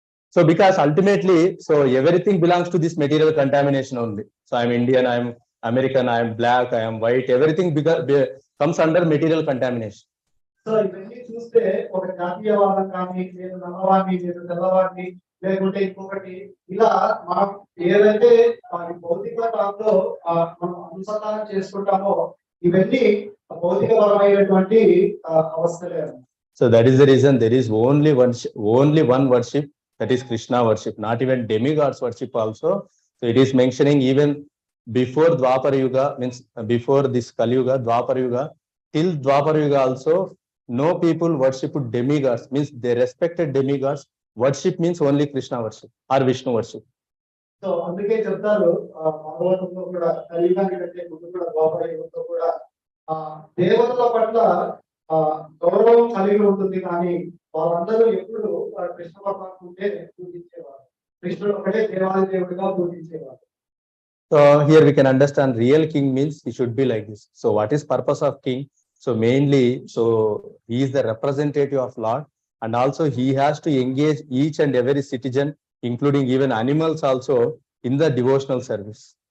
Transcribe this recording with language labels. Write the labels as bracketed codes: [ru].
[en] So because ultimately, so everything belongs to this material contamination only. So I'm Indian, I'm American, I'm black, I am white, everything comes under material contamination. [te] So ఇవన్నీ చూస్తే ఒక జాతీయవాదం కానీ నేను నల్లవాడిని, నేను తెల్లవాడిని, లేకుంటే ఇంకొకటి ఇలా మనం ఏదైతే భౌతిక దాంట్లో మనం అనుసంధానం చేసుకుంటామో ఇవన్నీ భౌతికపరమైనటువంటి అవస్థలే. [en] So that is the reason there is only one worship, that is Krishna worship, not even demigods worship also. So it is mentioning even before Dwapara Yuga, means before this Kali Yuga, Dwapara Yuga, till Dwapara Yuga also, no people worship demigods, means they respected demigods. Worship means only Krishna worship or Vishnu worship. [te] So అందుకే చెప్తారు భాగవతంలో కూడా కలియుగానికి కంటే ముందు కూడా ద్వాపర యుగంలో కూడా దేవతల పట్ల గౌరవం కలిగి ఉంటుంది, కానీ వాళ్ళందరూ ఎప్పుడు కృష్ణ పరమాత్మనే పూజించేవారు. కృష్ణుడు ఒకటే దేవాది దేవుడిగా పూజించేవాడు. [en] So here we can understand real king means he should be like this. So what is purpose of king? So mainly, so he is the representative of Lord, and also he has to engage each and every citizen, including even animals also, in the devotional service.